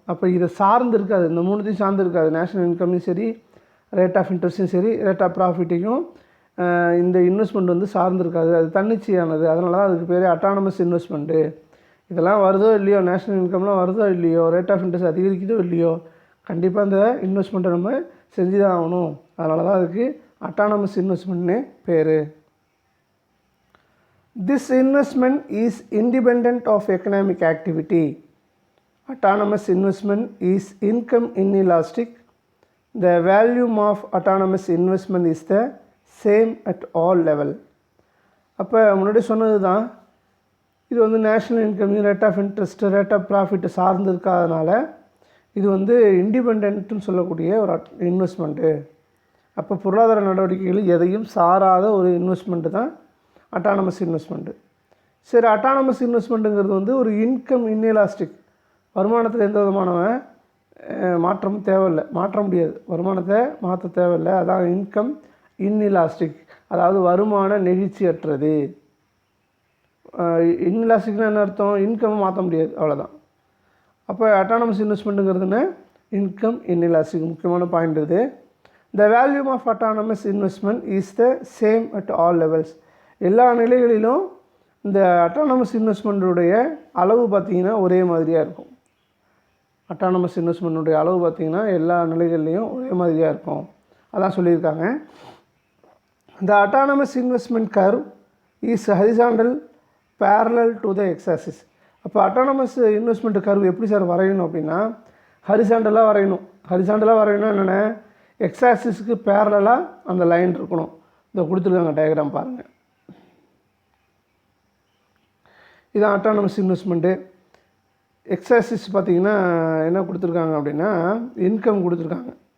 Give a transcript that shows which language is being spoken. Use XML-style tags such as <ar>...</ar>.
<ta>அப்போ இதை சார்ந்து இருக்காது, இந்த மூணுத்தையும் சார்ந்து இருக்காது. நேஷ்னல் இன்கம்லையும் சரி, ரேட் ஆஃப் இன்ட்ரெஸ்ட்டும் சரி, ரேட் ஆஃப் ப்ராஃபிட்டையும் இந்த இன்வெஸ்ட்மெண்ட் வந்து சார்ந்திருக்காது, அது தன்னிச்சையானது. அதனால தான் அதுக்கு பேர் அட்டானமஸ் இன்வெஸ்ட்மெண்ட்டு. இதெல்லாம் வருதோ இல்லையோ, நேஷ்னல் இன்கம்லாம் வருதோ இல்லையோ, ரேட் ஆஃப் இன்ட்ரெஸ்ட் அதிகரிக்குதோ இல்லையோ, கண்டிப்பாக இந்த இன்வெஸ்ட்மெண்ட்டை நம்ம செஞ்சு தான் ஆகணும். அதனால தான் அதுக்கு அட்டானமஸ் இன்வெஸ்ட்மெண்ட்னே பேர்.</ta> <en>This investment is independent of economic activity. Autonomous investment is income inelastic. The volume of autonomous investment is the same at all level.</en> <ta>அப்போ முன்னாடி சொன்னது தான், இது வந்து national income, rate of interest, rate of profit சார்ந்து இருக்காதனால இது வந்து இண்டிபெண்ட்டுன்னு சொல்லக்கூடிய ஒரு இன்வெஸ்ட்மெண்ட்டு. அப்போ பொருளாதார நடவடிக்கைகள் எதையும் சாராத ஒரு இன்வெஸ்ட்மெண்ட்டு தான் அட்டானமஸ் இன்வெஸ்ட்மெண்ட்டு. சரி, அட்டானமஸ் இன்வெஸ்ட்மெண்ட்டுங்கிறது வந்து ஒரு இன்கம் இன்எலாஸ்டிக், வருமானத்தில் எந்த விதமான மாற்றமும் தேவையில்லை, மாற்ற முடியாது, வருமானத்தை மாற்ற தேவையில்லை. அதான் இன்கம் இன்இலாஸ்டிக், அதாவது வருமான நெகிழ்ச்சியற்றது. இன்இலாஸ்டிக்னா என்ன அர்த்தம்? இன்கம் மாற்ற முடியாது, அவ்வளோதான். அப்போ அட்டானமஸ் இன்வெஸ்ட்மெண்ட்டுங்கிறதுன்னு இன்கம் இன்இலாஸ்டிக் முக்கியமான பாயிண்ட் இது.</ta> <en>The volume of autonomous investment is the same at all levels.</en> <ta>எல்லா நிலைகளிலும் இந்த அட்டானமஸ் இன்வெஸ்ட்மெண்ட்டுடைய அளவு பார்த்திங்கன்னா ஒரே மாதிரியாக இருக்கும். அட்டானமஸ் இன்வெஸ்ட்மெண்ட்டுடைய அளவு பார்த்திங்கன்னா எல்லா நிலைகள்லேயும் ஒரே மாதிரியாக இருக்கும். அதான் சொல்லியிருக்காங்க.</ta> <en>The autonomous investment curve is horizontal parallel to the x-axis.</en> <ta>அப்போ அட்டானமஸ் இன்வெஸ்ட்மெண்ட் கர்வ் எப்படி சார் வரையணும் அப்படின்னா, ஹரிசாண்டலாக வரையணும். ஹரிசாண்டலாக வரையணும் என்னென்ன, எக்ஸாக்சிஸ்க்கு பேரலாக அந்த லைன் இருக்கணும். இதை கொடுத்துருக்காங்க டயக்ராம் பாருங்கள். இதான் அட்டானமஸ் இன்வெஸ்ட்மெண்ட்டு. எக்ஸாக்சிஸ் பார்த்திங்கன்னா என்ன கொடுத்துருக்காங்க அப்படின்னா, இன்கம் கொடுத்துருக்காங்க.</ta>